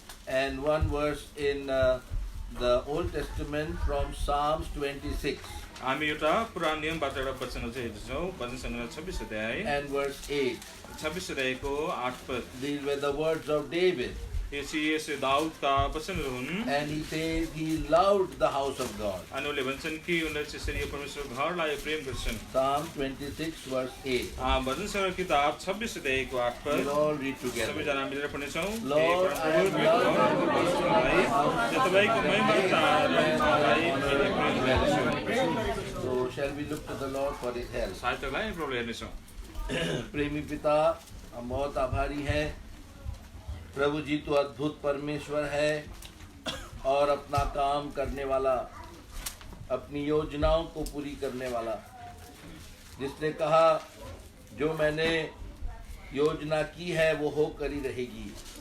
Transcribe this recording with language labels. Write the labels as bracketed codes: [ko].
[en] And one verse in the Old Testament from Psalms 26 [ne] हामी एउटा पुरानो नियमबाट एउटा वचन चाहिँ हेर्छौँ। वचन सङ्ग्रह 26 अध्याय [en] and verse 8. [ne] 26 अध्यायको 8 पद। [en] These were the words of David. [ne] यो चाहिँ यस दाउदका वचनहरू हुन्। [en] And he says he loved the house of God. [ne] अनि उनले भन्छन् कि उनले चाहिँ यसरी यो परमेश्वरको घरलाई प्रेम गर्छन्। [en] Psalm 26 verse 8. [ne] भजन सङ्ग्रह किताब 26 अध्यायको 8 पद। [en] We'll all read together. [ne] सबैजना मिलेर पढ्नेछौँ। [en] Lord, I am [ne] तपाईँको महिमालाई मैले प्रेम गर्दछु। [en] So shall we look to the Lord for his help? [ne] सहायतालाई प्रभुले हेर्नेछौँ। [hi] प्रेमी पिता, हम बहुत आभारी हैं। प्रभु जी तो अद्भुत परमेश्वर है और अपना काम करने वाला, अपनी योजनाओं को पूरी करने वाला। जिसने कहा जो मैंने योजना की है वो होकर ही रहेगी।